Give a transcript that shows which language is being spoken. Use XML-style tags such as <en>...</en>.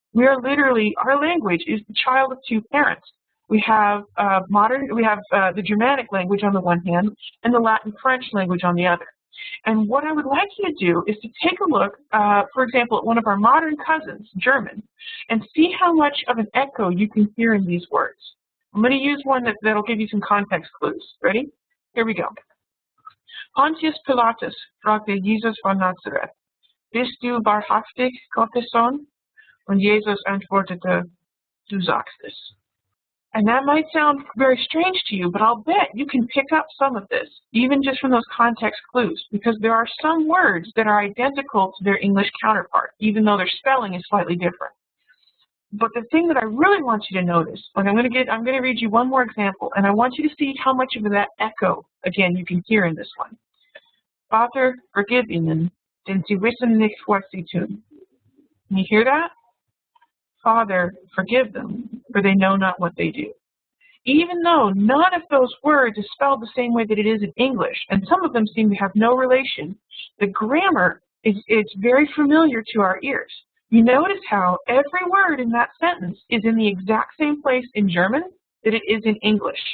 <en>Our language is the child of two parents. We have the Germanic language on the one hand and the Latin French language on the other. And what I would like you to do is to take a look, for example, at one of our modern cousins, German, and see how much of an echo you can hear in these words. I'm going to use one that'll give you some context clues. Ready? Here we go.</en> <de>Pontius Pilatus fragte Jesus von Nazareth, bist du wahrhaftig Gottes Sohn? Und Jesus antwortete, du sagst es.</de> <en>And that might sound very strange to you, but I'll bet you can pick up some of this, even just from those context clues, because there are some words that are identical to their English counterpart, even though their spelling is slightly different. But the thing that I really want you to notice, and I'm going to read you one more example, and I want you to see how much of that echo, again, you can hear in this one.</en> <de>Vater, vergib ihnen, denn sie wissen nicht, was sie tun.</de> <en>Can you hear that? Father, forgive them, for they know not what they do. Even though none of those words is spelled the same way that it is in English, and some of them seem to have no relation, the grammar is very familiar to our ears. You notice how every word in that sentence is in the exact same place in German that it is in English.</en>